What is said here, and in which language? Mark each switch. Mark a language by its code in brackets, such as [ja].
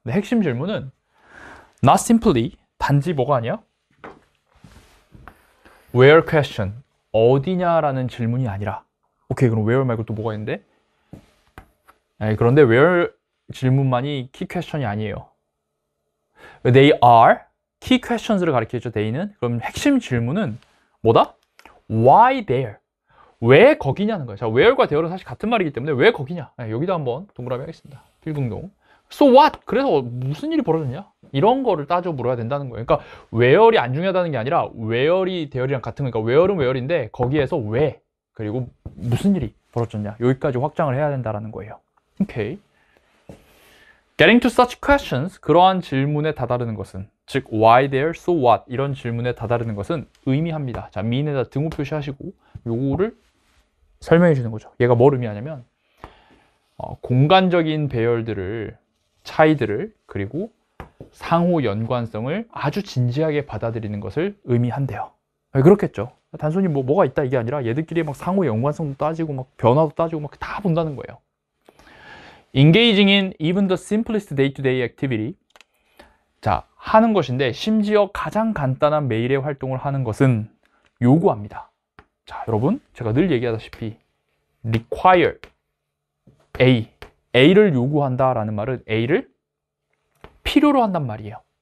[ko] 핵심 질문은 not simply 단지 뭐가 아니야? [en] Where question. [ko] 어디냐라는 질문이 아니라 오케이, 그럼 where 말고 또 뭐가 있는데? 그런데 where 질문만이 key question이 아니에요. [en] They are key questions 를 가리키죠. [ko] they는. 그럼 핵심 질문은 뭐다? Why there? 왜 거기냐는 거예요. 자, where과 there는 사실 같은 말이기 때문에 왜 거기냐? 여기다 한번 동그라미 하겠습니다. [en] 필등동. So what? [ko] 그래서 무슨 일이 벌어졌냐? 이런 거를 따져 물어야 된다는 거예요. 그러니까 where이 안 중요하다는 게 아니라 where이 there이랑 같은 거니까 where은 where인데 거기에서 왜 그리고 무슨 일이 벌어졌냐? 여기까지 확장을 해야 된다는 거예요. 오케이. Getting to such questions, 그러한 질문에 다다르는 것은, 즉 why there, so what 이런 질문에 다다르는 것은 의미합니다. 자, mean에다 등호 표시하시고 요거를 설명해 주는 거죠. 얘가 뭘 의미하냐면 공간적인 배열들을, 차이들을, 그리고 상호 연관성을 아주 진지하게 받아들이는 것을 의미한대요. 그렇겠죠. 단순히 뭐가 있다 이게 아니라 얘들끼리 막 상호 연관성도 따지고 막 변화도 따지고 막 다 본다는 거예요. [en] Engaging in even the simplest day-to-day activity. [ko] 자, 하는 것인데 심지어 가장 간단한 매일의 활동을 하는 것은 요구합니다. 자, 여러분, 제가 늘 얘기하다시피 require A를 요구한다라는 말은 A를 필요로 한단 말이에요.